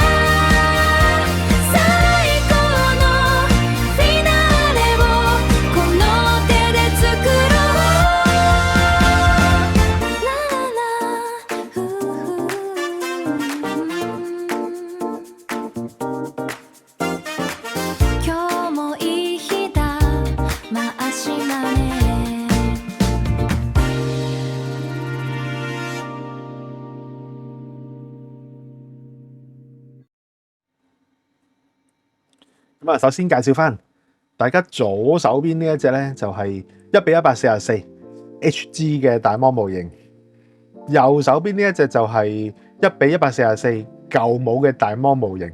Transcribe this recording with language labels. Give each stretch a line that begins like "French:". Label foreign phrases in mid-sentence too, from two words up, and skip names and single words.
Japanese: 最高のフィナーレをこの手で作ろうラララフー今日もいい日だ回しなね
Cantonese: 咁啊，首先介紹翻大家左手邊呢一隻咧，就係1:144 HG 嘅大魔模型，右手邊呢一隻就係1:144舊模嘅大魔模型。